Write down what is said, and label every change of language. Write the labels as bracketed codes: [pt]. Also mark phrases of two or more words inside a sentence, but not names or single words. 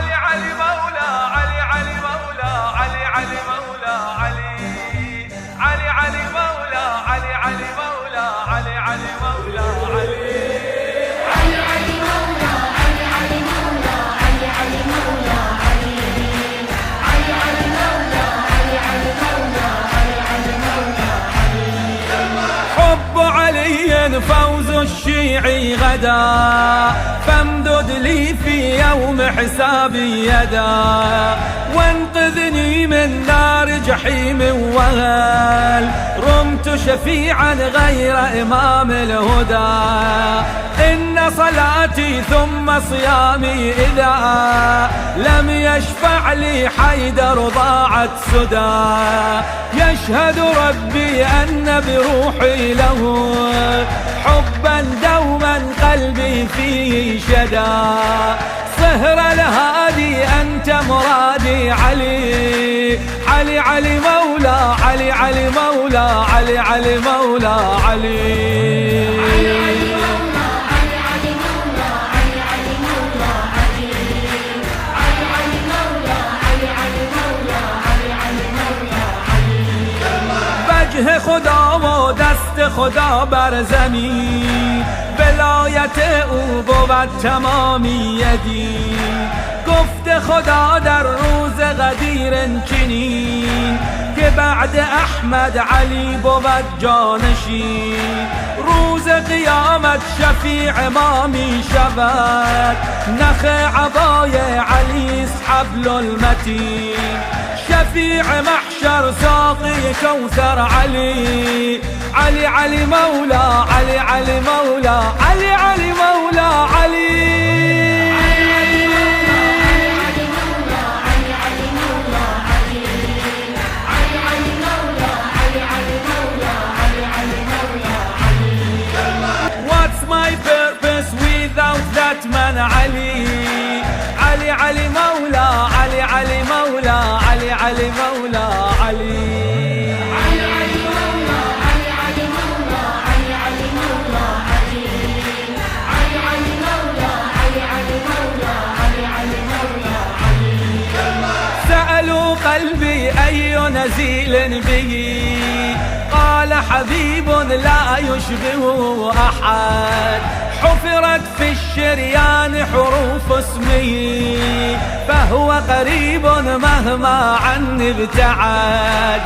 [ar] علي مولا علي علي مولا علي علي مولا علي علي علي مولا علي علي مولا علي علي مولا علي علي علي مولا علي علي مولا علي علي مولا علي علي علي مولا علي علي مولا علي علي مولا علي. حب علي فوز الشيعي غدا، فامدد لي في يوم حسابي يدا، وانقذني من نار جحيم وهل رمت شفيعا غير إمام الهدى. إن صلاتي ثم صيامي إذا لم يشفع لي حيدر ضاعت سدى. يشهد ربي أن بروحي له حبا دوما قلبي فيه شدا. صهر الهادي أنت مرادي علي علي علي مولا علي علي مولا علي علي مولا علي. [fa] وجه خدا و دست خدا بر زمین، ولایت او بود تمامی یدی. گفت خدا در روز غدیر چنین، که بعد احمد علی بود جانشین. روز قیامت شفیع ما می شود، نخ عبای علی است [ar] حبل المتین. شفيع محشر ساقي كوثر علي علي علي مولا علي علي مولا علي علي مولا علي. [en] What's my purpose without that man علي علي علي [ar] مولا علي علي مولا علي علي مولا علي علي علي مولا علي علي مولا علي علي مولا علي علي علي مولا علي علي مولا علي علي مولا علي. سألوا قلبي أي نزيل به، قال حبيب لا يشبه أحد. حفرت في الشريان حروف اسمه، فهو قريب مهما عني ابتعد.